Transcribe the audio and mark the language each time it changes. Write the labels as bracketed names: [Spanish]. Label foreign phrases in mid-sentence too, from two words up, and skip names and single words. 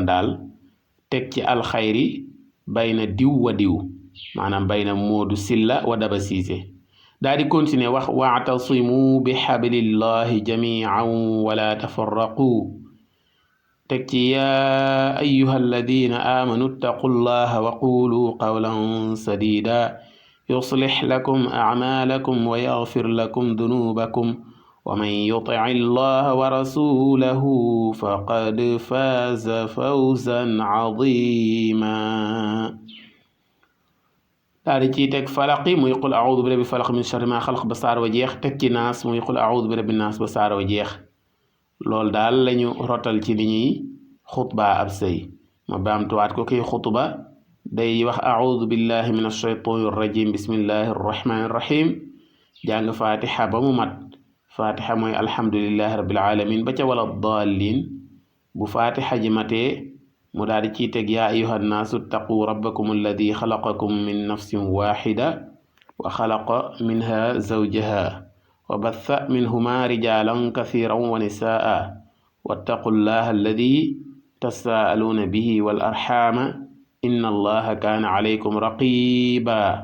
[Wolof] daal teg ci alxayri bayna diw wa diw maanaam bayna Moodu Silla wa Daba Siise daal di continuer wax [Arabic] واعتصموا بحبل الله جميعا ولا تفرقوا [Wolof] teg ci [Arabic] يا أيها الذين آمنوا اتقوا الله وقولوا قولا سديدا يصلح لكم أعمالكم ويغفر لكم ذنوبكم ومن يطع الله ورسوله فقد فاز فوزا عظيما [Wolof] daal di ciy teg falaqi muy [Arabic] قل أعوذ برب الفلق من شر ما خلق [Wolof] ba saar wa jeex teg ci naas muy [Arabic] قل أعوذ برب الناس [Wolof] ba saar wa jeex loolu daal lañu rotal ci li ñuy xutba ab sëy ma baamtuwaat ko kiy xutba day wax [Arabic] أعوذ بالله من الشيطان الرجيم بسم الله الرحمن الرحيم [Wolof] jàng fatiha ba mu mat fatiha mooy [Arabic] الحمد لله رب العالمين [Wolof] ba ca [Arabic] ولا الضالين [Wolof] bu fatiha ji matee mu daal di ciy teg [Arabic] يا أيها الناس اتقوا ربكم الذي خلقكم من نفس واحدة وخلق منها زوجها وبث منهما رجالا كثيرا ونساء واتقوا الله الذي تساءلون به والأرحام إن الله كان عليكم رقيبا